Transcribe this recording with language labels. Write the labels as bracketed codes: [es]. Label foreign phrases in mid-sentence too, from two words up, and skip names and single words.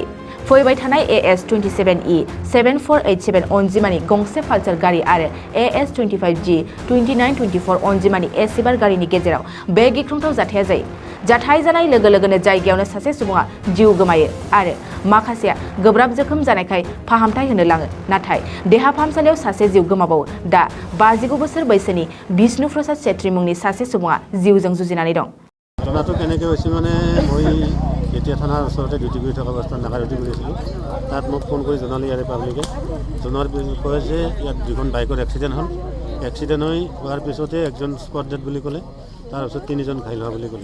[brx] फैबाय थानाय AS27E7487 अनजिमानि गंसे पालसार गारि आरो AS25G2924 अनजिमानि एसिबार गारिनि गेजेराव बे गिख्रंथाव जाथाया जायो। जाथाय जानाय लोगो लोगोनो जायगायावनो सासे सुबुङा जिउ गोमायो आरो माखासेया गोब्राब जोखोम जानायखाय फाहामथाय होनो लाङो, नाथाय देहा फाहामसालियाव सासे जिउ गोमाबावो। दा 59 बोसोर बैसोनि बिष्णु प्रसाद छेत्री मुंनि सासे सुबुङा जिउजों जुजिनानै दं। [as] ঘটনাটো কেনেকৈ হৈছে মানে মই এতিয়া থানাৰ ওচৰতে ডিউটি কৰি থকা অৱস্থাত নাকা ডিউটি কৰিছিলোঁ। তাত মোক ফোন কৰি জনালে ইয়াৰে পাব্লিকে, জনোৱাৰ পিছত কয় যে ইয়াত দুখন বাইকৰ এক্সিডেণ্ট হ'ল। এক্সিডেণ্ট হোৱাৰ পিছতে একজন [en] spot dead [as] বুলি ক'লে, তাৰপিছত 3জন ঘাইল হোৱা বুলি ক'লে।